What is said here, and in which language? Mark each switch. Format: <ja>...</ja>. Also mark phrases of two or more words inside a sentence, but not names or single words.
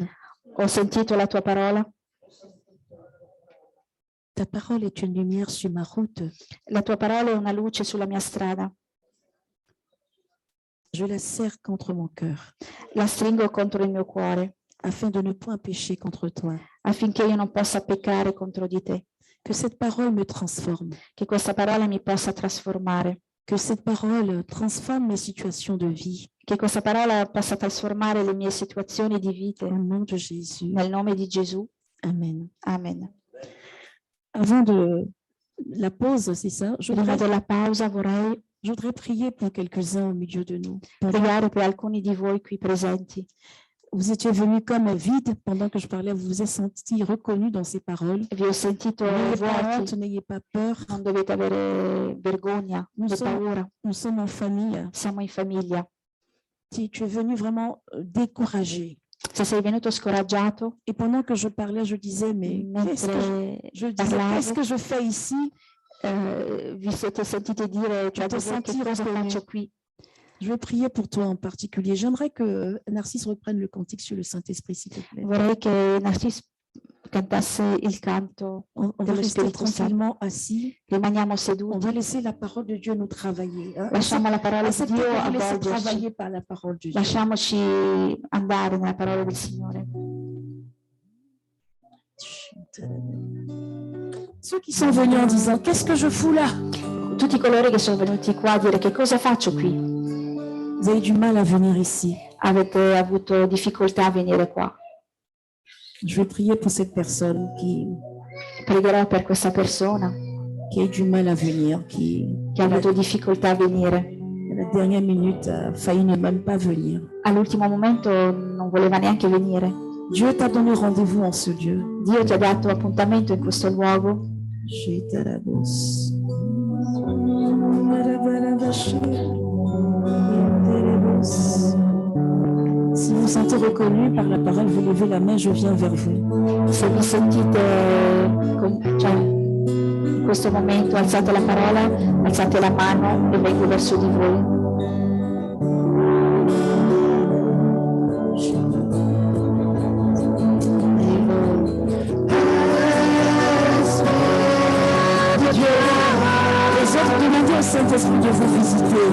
<it>ho sentito la tua parola.</it> <fr>Ta parole est une lumière sur ma route.</fr> <it>La tua parola è una luce sulla mia strada.</it> <fr>Je la serre contre mon cœur</fr> <it>La stringo contro il mio cuore</it> <fr>afin de ne point pécher contre toi.</fr> <it>affinché io non possa peccare contro di te.</it> <fr>Que cette parole me transforme.</fr> <it>Che questa parola mi possa trasformare.</it> <fr>Que cette parole transforme mes situations de vie.</fr> <it>Che questa parola possa trasformare le mie situazioni di vita.</it> <fr>Au nom de Jésus.</fr> <it>Nel nome di Gesù.</it> <fr>Amen.</fr> <it>Amen.</it> <fr>Avant de la pause, c'est ça, je</fr> <it>Prima</it> <fr>voudrais,</fr> <it>della pausa vorrei</it> <fr>prier pour quelques-uns au milieu de nous.</fr> <it>pregare per alcuni di voi qui presenti.</it> <fr>Vous étiez venu comme vide pendant que je parlais, vous vous êtes senti reconnu dans ces paroles.</fr> <it>Vi ho sentito</it> <fr>N'ayez pas</fr> <it>vuoti,</it> <fr>honte, n'ayez pas peur.</fr> <it>non dovete avere vergogna</it> <fr>Nous</fr> <it>né</it> <fr>sommes-</fr> <it>paura.</it> <fr>Nous sommes en famille.</fr> <it>Siamo in famiglia.</it> <fr>Si tu es venu vraiment découragé.</fr> <it>Se sei venuto scoraggiato,</it> <fr>Et pendant que je parlais, je disais, mais</fr> <it>mentre</it> <fr>qu'est-ce que je fais ici?</fr> <it>vi siete sentiti dire tra</it> <fr>te</fr> <it>di voi, che</it> <fr>senti</fr> <it>cosa</it> <fr>reconnu.</fr> <it>faccio qui?</it> <fr>Je vais prier pour toi en particulier. J'aimerais que Narcisse reprenne le cantique sur le Saint-Esprit, s'il te plaît.</fr> <it>Vorrei che Narciso cantasse il canto.</it> <fr>On va</fr> <it>dello</it> <fr>rester</fr> <it>Spirito Santo.</it> <fr>tranquillement assis.</fr> <it>Rimaniamo</it> <fr>On</fr> <it>seduti,</it> <fr>va laisser la parole de Dieu nous travailler. Hein.</fr> <it>lasciamo la parola di</it> <fr>Acceptez</fr> <it>Dio</it> <fr>de vous laisser</fr> <it>avvolgerci,</it> <fr>travailler par la parole de Dieu.</fr> <it>lasciamoci andare nella parola del Signore.</it> <fr>Ceux qui sont venus en disant, qu'est-ce que je fous là?</fr> <it>Tutti coloro che sono venuti qua a dire che cosa faccio qui,</it> <fr>Vous avez du mal à venir ici.</fr> <it>avete avuto difficoltà a venire qua.</it> <fr>Je vais prier pour cette personne</fr> <it>Pregherò per questa persona</it> <fr>qui a eu du mal à venir, qui</fr> <it>che ha avuto difficoltà a venire.</it> <fr>à la dernière minute a failli ne même pas venir.</fr> <it>All'ultimo momento non voleva neanche venire.</it> <fr>Dieu t'a donné rendez-vous en ce lieu.</fr> <it>Dio ti ha dato appuntamento in questo luogo.</it> <fr>Si vous vous sentez reconnu par la parole, vous levez la main, je viens vers vous.</fr> <it>Se vi sentite in questo momento alzate la parola, alzate la mano e vengo verso di voi.</it> <fr>Les autres, demandez au Saint-Esprit de vous visiter.</fr>